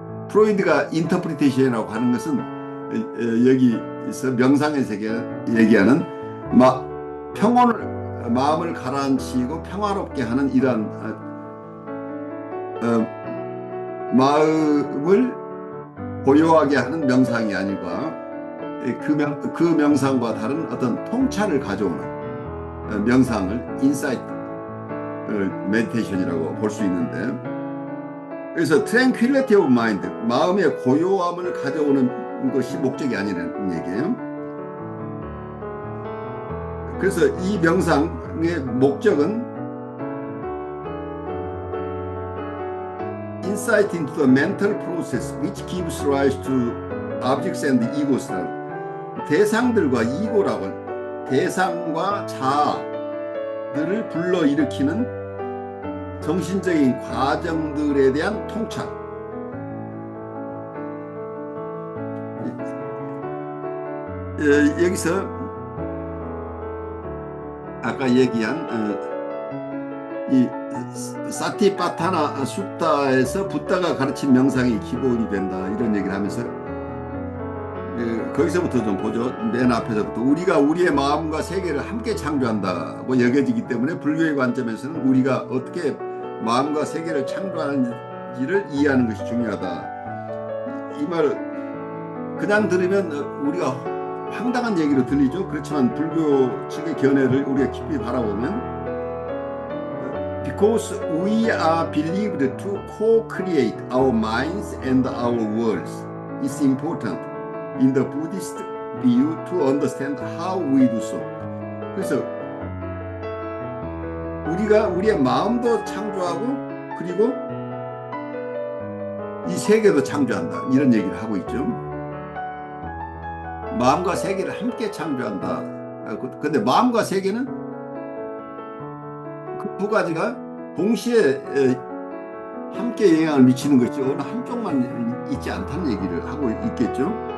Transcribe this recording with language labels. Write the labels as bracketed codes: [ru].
[ko] 프로이드가 인터프리테이션이라고 하는 것은 여기서 명상의 세계 얘기하는 마음을 가라앉히고 평화롭게 하는 이러한 마음을 고요하게 하는 명상이 아니라 그 명상과 다른 어떤 통찰을 가져오는 명상을 인사이트 메디테이션이라고 볼 수 있는데, 그래서 [en] tranquility of mind, [ko] 마음의 고요함을 가져오는 것이 목적이 아니라는 얘기예요. 그래서 이 명상의 목적은 [en] insight into the mental process which gives rise to objects and egos. [ko] 대상들과 이고라고, 대상과 자아들을 불러일으키는 정신적인 과정들에 대한 통찰. 여기서 아까 얘기한 이 사티파타나 수타에서 붓다가 가르친 명상이 기본이 된다, 이런 얘기를 하면서 거기서부터 좀 보죠. 맨 앞에서부터 우리가 우리의 마음과 세계를 함께 창조한다고 여겨지기 때문에 불교의 관점에서는 우리가 어떻게 마음과 세계를 창조하는지를 이해하는 것이 중요하다. 이 말을 그냥 들으면 우리가 황당한 얘기로 들리죠. 그렇지만 불교 측의 견해를 우리가 깊이 바라보면 [en] Because we are believed to co-create our minds and our worlds, it's important in the Buddhist view to understand how we do so. [ko] 그래서 우리가 우리의 마음도 창조하고 그리고 이 세계도 창조한다, 이런 얘기를 하고 있죠. 마음과 세계를 함께 창조한다. 근데 마음과 세계는 그 두 가지가 동시에 함께 영향을 미치는 것이 어느 한쪽만 있지 않다는 얘기를 하고 있겠죠.